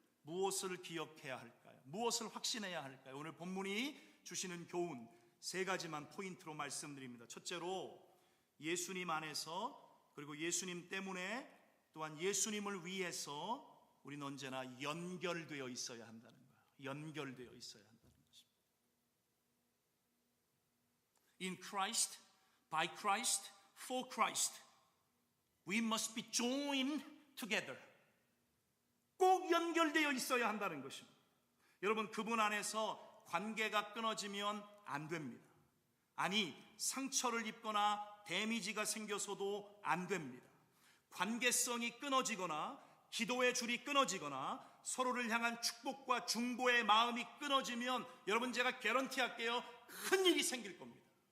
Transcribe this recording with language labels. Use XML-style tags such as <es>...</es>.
<ko>무엇을 기억해야 할까요? 무엇을 확신해야 할까요? 오늘 본문이 주시는 교훈 3가지만 포인트로 말씀드립니다. 첫째로 예수님 안에서, 그리고 예수님 때문에, 또한 예수님을 위해서 우리는 언제나 연결되어 있어야 한다는 거예요. 연결되어 있어야 한다는 것입니다.</ko> <en>In Christ, by Christ, for Christ, we must be joined together.</en> <ko>꼭 연결되어 있어야 한다는 것입니다. 여러분, 그분 안에서 관계가 끊어지면 안 됩니다. 아니, 상처를 입거나 데미지가 생겨서도 안 됩니다. 관계성이 끊어지거나 기도의 줄이 끊어지거나 서로를 향한 축복과 중보의 마음이 끊어지면 여러분, 제가 개런티 할게요, 큰 일이 생길 겁니다.</ko>